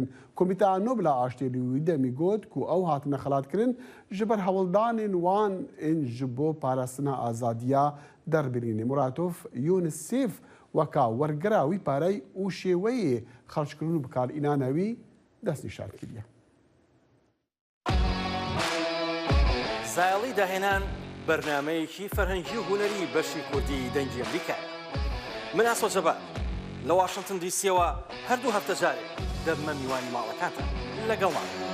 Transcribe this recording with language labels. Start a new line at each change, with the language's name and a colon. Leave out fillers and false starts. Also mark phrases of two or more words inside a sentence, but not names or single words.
Kurdish: Komîteya Nobla Aştiyê wî demî got ku ew hatine xelatkirin ji ber hewildanên wan ên ji bo parastina azadiya derbirînê. Muratov UNICEF weka wergira wî parey û şêweyê xerckirin û bikarînana wî destnîşan kiriye.
Central Kurdish: زایڵی داهێنان بەرنمەیەکی فەرهەنگی و هوەری بەشی کوردی دەنگی ئەمریکا. من ئاسۆ جەبار لە واشنگتن دیسیەوە هەردوو هەفتە جارێک دەبمە میوانی ماڵەکانتان لەگەڵمان.